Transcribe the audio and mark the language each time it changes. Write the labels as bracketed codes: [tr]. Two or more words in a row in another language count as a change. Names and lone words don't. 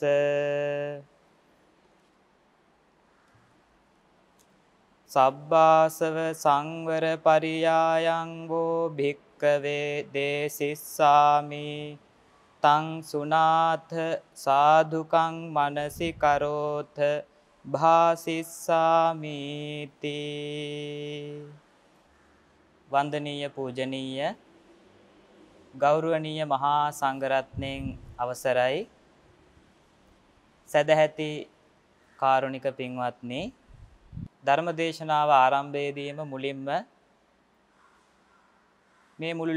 [pi] සබ්බාසව සංවර පරියායං වෝ භික්ඛවේ දේසිස්සාමි තං සුනාථ සාදුකං මනසි කරෝථ භාසිස්සාමිති. [si] වන්දනීය පූජනීය ගෞරවනීය මහා සංඝරත්නයන් අවසරයි. සදැහැති කාරුණික පින්වත්නි, ධර්මදේශනාව ආරම්භයේදීම මුලින්ම මේ මුළු